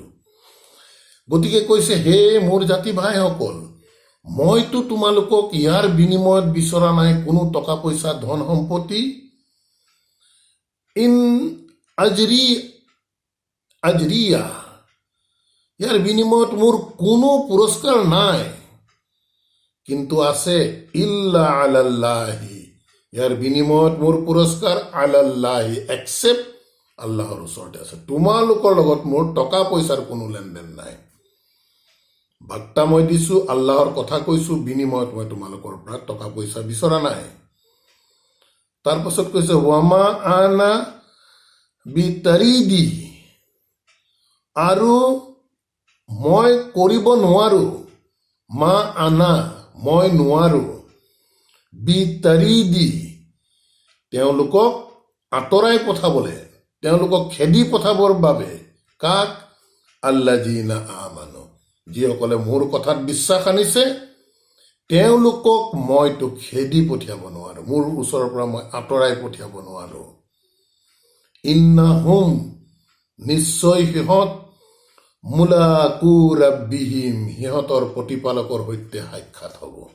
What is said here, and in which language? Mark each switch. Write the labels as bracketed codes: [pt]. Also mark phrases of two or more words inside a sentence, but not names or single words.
[as] গতিকে কৈছে হে মোৰ জাতি ভাইসকল, মইতো তোমালোকক ইয়াৰ বিনিময়ত বিচৰা নাই কোনো টকা পইচা ধন সম্পত্তি, [ar] إن أجري [as] ইয়াৰ বিনিময়ত মোৰ কোনো পুৰস্কাৰ নাই, কিন্তু আছে [ar] إلا على الله, [as] ইয়াৰ বিনিময়ত মোৰ পুৰস্কাৰ আলাল্লাহি এক্সেপ্ট আল্লাহৰ ওচৰতে আছে। তোমালোকৰ লগত মোৰ টকা পইচাৰ কোনো লেনদেন নাই, বাৰ্তা মই দিছো, আল্লাহৰ কথা কৈছো, বিনিময়ত মই তোমালোকৰ পৰা টকা পইচা বিচৰা নাই। তাৰ পাছত কৈছে [ar] وما أنا بطارد, [as] আৰু মই কৰিব নোৱাৰো, [ar] ما أنا [as] মই নোৱাৰো, বিতাৰিদি তেওঁলোকক আঁতৰাই পঠাবলে, তেওঁলোকক খেদি পঠাবৰ বাবে, কাক? [ar] الذين آمنوا, [as] যিসকলে মোৰ কথাত বিশ্বাস আনিছে, তেওঁলোকক মইতো খেদি পঠিয়াব নোৱাৰো, মোৰ ওচৰৰ পৰা মই আঁতৰাই পঠিয়াব নোৱাৰো। ইন্নাহুম নিশ্চয় সিহঁত, [ar] ملاقو ربهم [as] সিহঁতৰ প্ৰতিপালকৰ সৈতে সাক্ষাৎ হ'ব।